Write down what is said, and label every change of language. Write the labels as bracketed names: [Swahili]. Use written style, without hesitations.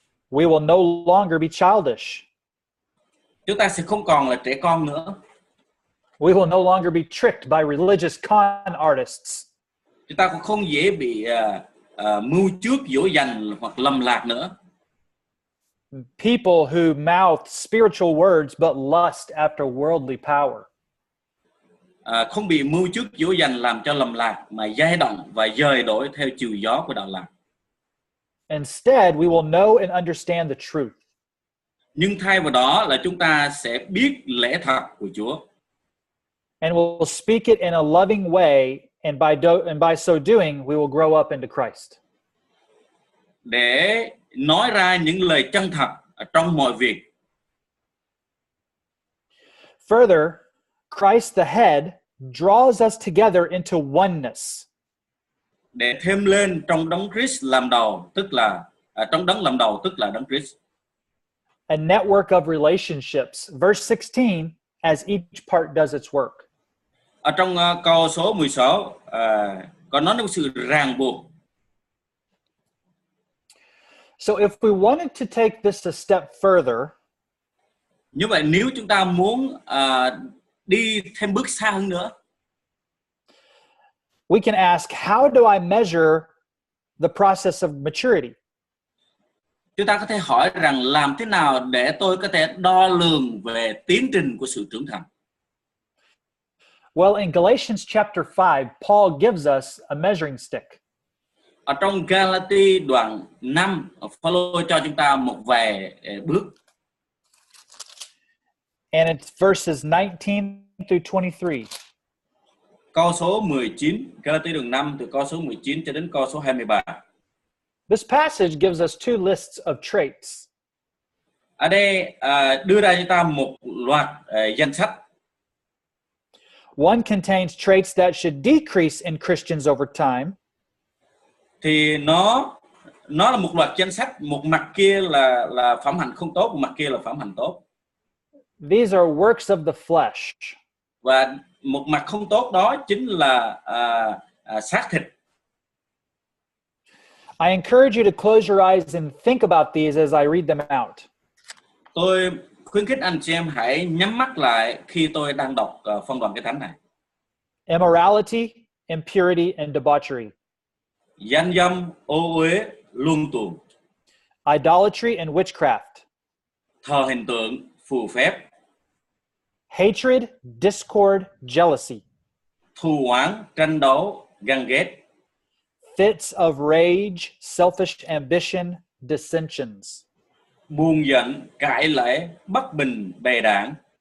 [English] We will no longer be childish. [Vietnamese] Chúng ta sẽ không còn là trẻ con nữa. [English] We will no longer be tricked by religious con artists. [Vietnamese] Chúng ta cũng không dễ bị mưu trước dỗ dành hoặc lầm lạc nữa. [English] People who mouth spiritual words but lust after worldly power. [Vietnamese] Không bị mưu trước dỗ dành làm cho lầm lạc, mà dao động và dời đổi theo chiều gió của đạo lạc. [English] Instead, we will know and understand the truth. [Vietnamese] Nhưng thay vào đó là chúng ta sẽ biết lẽ thật của Chúa. [English] And we'll speak it in a loving way, and by so doing, we will grow up into Christ. [Vietnamese] Để nói ra những lời chân thật ở trong mọi việc. [English] Further, Christ the head draws us together into oneness. [Vietnamese] Để thêm lên trong Đấng Christ làm đầu, tức là trong Đấng làm đầu, tức là Đấng Christ. [English] A network of relationships. Verse 16, as each part does its work. [Vietnamese] Ở trong câu số 16 có nói đến sự ràng buộc. [English] So if we wanted to take this a step further, [Vietnamese] như vậy nếu chúng ta muốn đi thêm bước xa hơn nữa, [English] we can ask, how do I measure the process of maturity? [Vietnamese] Chúng ta có thể hỏi rằng làm thế nào để tôi có thể đo lường về tiến trình của sự trưởng thành? [English] Well, in Galatians chapter 5, Paul gives us a measuring stick. [Vietnamese] Ở trong Galati đoạn 5, Phaolô cho chúng ta một vài bước. [English] And it's verses 19 through 23. [Vietnamese] Câu số 19, Galati đoạn 5 từ câu số 19 cho đến câu số 23. [English] This passage gives us two lists of traits. [Vietnamese] Ở đây đưa ra cho ta một loạt danh sách. [English] One contains traits that should decrease in Christians over time. [Vietnamese] Thì nó là một loạt danh sách, một mặt kia là phẩm hạnh không tốt, một mặt kia là phẩm hạnh tốt. [English] These are works of the flesh. [Vietnamese] Và một mặt không tốt đó chính là xác thịt. [English] I encourage you to close your eyes and think about these as I read them out. [Vietnamese] Tôi khuyến khích anh chị em hãy nhắm mắt lại khi tôi đang đọc phân đoạn Kinh Thánh này. [English] Immorality, impurity, and debauchery. [Vietnamese] Gian dâm, ô uế, luân tuồng, [English] Idolatry and witchcraft. [Vietnamese] thờ hình tượng, phù phép, [English] Hatred, discord, jealousy. [Vietnamese] thù oán, tranh đấu, ganh ghét, [English] Fits of rage, selfish ambition, dissensions. [Vietnamese] buồn giận, cãi lẽ, bất bình, bè đảng,